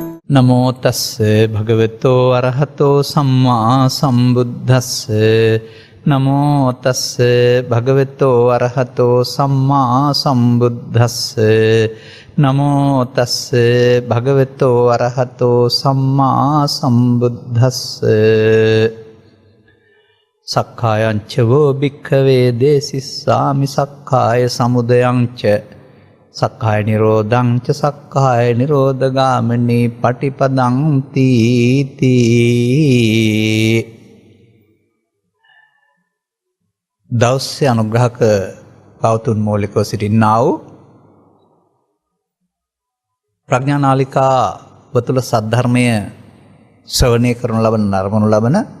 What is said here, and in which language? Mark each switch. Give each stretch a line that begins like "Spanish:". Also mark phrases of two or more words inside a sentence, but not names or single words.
Pali: නමෝ තස්ස භගවතෝ අරහතෝ සම්මා සම්බුද්දස්ස නමෝ තස්ස භගවතෝ අරහතෝ සම්මා සම්බුද්දස්ස නමෝ තස්ස භගවතෝ අරහතෝ සම්මා සම්බුද්දස්ස සක්කායං ච වෝ භික්ඛවේ දේසිස්සාමි සක්කාය සමුදයං ච සක්කාය නිරෝධං ච සක්කාය නිරෝධගාමිනී පටිපදං තීති.
Sinhala: දවසේ අනුග්‍රහක පවතුන් මූලිකව සිටින්නා වූ ප්‍රඥානාලිකා වතුල සද්ධර්මය ශ්‍රවණය කරනු ලබන නරඹනු ලබන